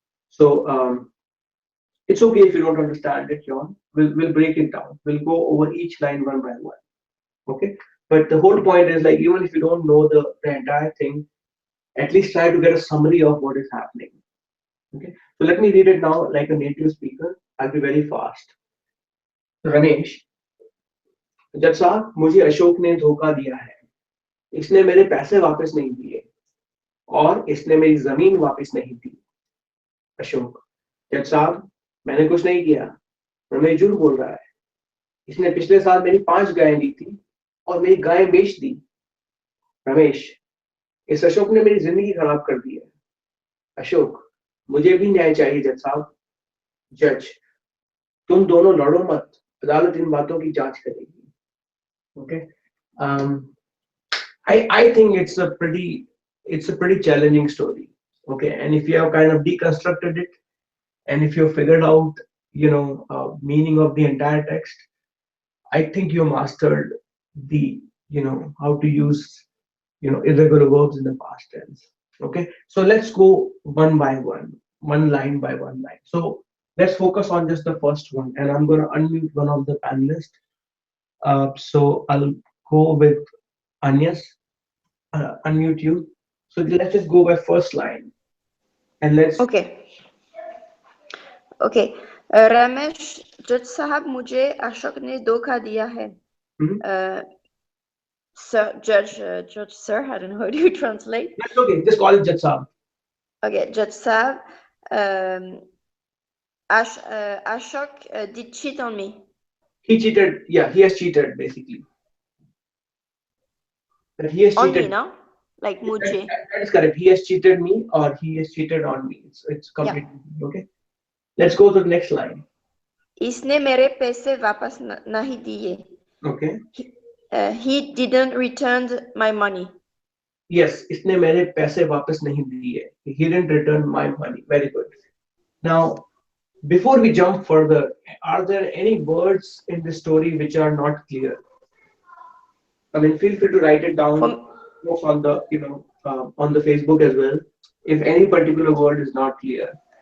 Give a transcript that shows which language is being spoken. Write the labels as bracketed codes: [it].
[en] So it's okay if you don't understand it, John. We'll break it down. We'll go over each line one by one. Okay, but the whole point is like even if you don't know the entire thing, at least try to get a summary of what is happening. Okay, so let me read it now like a native speaker. I'll be very fast. [hi] Ramesh, जज साहब, मुझे अशोक ने धोखा दिया है. इसने मेरे पैसे वापस नहीं दिए और इसने मेरी जमीन वापस नहीं दी. अशोक, जज साहब, मैंने कुछ नहीं किया. रमेश झूठ बोल रहा है. इसने पिछले साल मेरी 5 गायें ली थी और मेरी गायें बेच दी. रमेश, इस अशोक ने मेरी जिंदगी खराब कर दी है. अशोक, मुझे भी न्याय चाहिए जज साहब. जज, तुम दोनों लड़ो मत. अदालत इन बातों की जांच करेगी. [en] Okay, I think it's a pretty challenging story. Okay, and if you have kind of deconstructed it, and if you've figured out meaning of the entire text, I think you mastered the how to use irregular verbs in the past tense. Okay, so let's go one by one line by one line. So let's focus on just the first one, and I'm going to unmute one of the panelists. So I'll go with Anyas, unmute you. So let's just go by first line, and let's. Okay. [hi] Ramesh जज साहब मुझे अशोक ने धोखा दिया है. [en] Sir, Judge Sir, I don't know how do you translate. That's okay. Just call it Judge Saab. Okay, Judge Saab. Ashok did cheat on me. He cheated. Yeah, he has cheated basically. That he has on cheated. me, no? Like mujhe. That is correct. He has cheated me, or he has cheated on me. It's completely okay. Let's go to the next line. [hi] इसने मेरे पैसे वापस नहीं दिए. [en] Okay. He didn't return my money. Yes, [hi] इसने मेरे पैसे वापस नहीं दिए. [en] He didn't return my money. Very good. Now, before we jump further, are there any words in this story which are not clear? I mean, feel free to write it down on the on the Facebook as well. If any particular word is not clear.